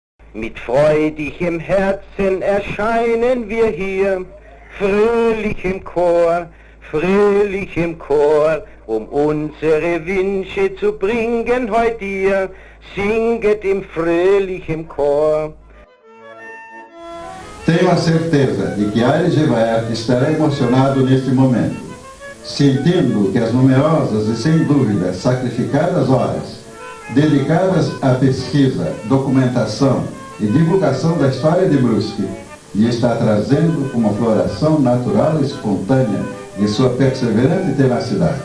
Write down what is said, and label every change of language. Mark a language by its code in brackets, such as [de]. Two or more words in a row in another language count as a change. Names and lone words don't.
[de] Mit freudigem Herzen erscheinen wir hier, fröhlich im Chor, unsere Wünsche zu bringen heut dir, singet im fröhlichen Chor. [pt] Tenho a certeza de que Aires Gevaert estará emocionado neste momento, sentindo que as numerosas e sem dúvida sacrificadas horas dedicadas à pesquisa, documentação e divulgação da história de Brusque lhe está trazendo uma floração natural e espontânea de sua perseverante tenacidade.